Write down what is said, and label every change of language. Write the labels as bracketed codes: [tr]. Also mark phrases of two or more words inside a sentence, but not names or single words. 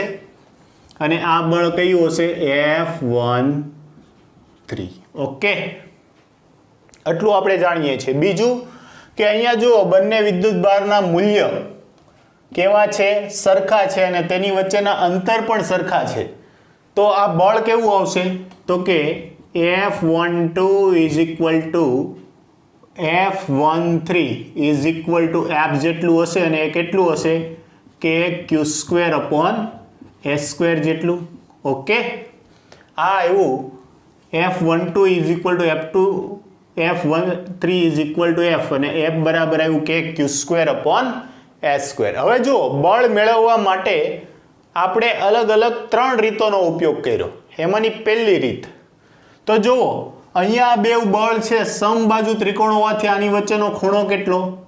[gu] અને આ બળ કયું હશે? F13. ઓકે, આટલું આપણે જાણીએ છીએ. બીજું કે અહીંયા જુઓ, બંને વિદ્યુતભારના મૂલ્ય કેવા છે? સરખા છે અને તેની વચ્ચેના અંતર પણ સરખા છે. તો આ બળ કેવું આવશે? તો કે [en] F12 is equal to F13 is equal to F [gu] જેટલું હશે અને એ કેટલું હશે? કે Q² upon S² જેટલું. ઓકે, આ આવ્યું [en] F12 is equal to F2, F13 is equal to F [gu] અને F બરાબર આવ્યું કે Q² upon S². હવે જો બળ મેળવવા માટે આપણે અલગ અલગ 3 રીતોનો ઉપયોગ કર્યો. એમાંની પહેલી રીત તો જુઓ, અહીંયા બે બળ છે સમબાજુ ત્રિકોણ હોવાથી આની વચ્ચેનો ખૂણો કેટલો?